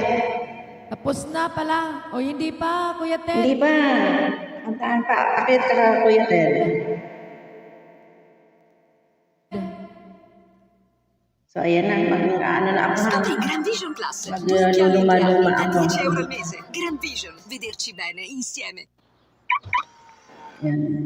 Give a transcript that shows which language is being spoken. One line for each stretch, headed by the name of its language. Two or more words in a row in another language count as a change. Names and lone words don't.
Filipino: Tapos na pala. O hindi pa, Kuya Ted. Hindi pa. Antaan pa. Akyat ka, Kuya Ted. So, ayan na. Mag-ano na ako. Grand Vision Plus. Magluluma-luma ako.
Italian: 10 euro al mese. Grand Vision. Vederci bene insieme.
Filipino: Yan.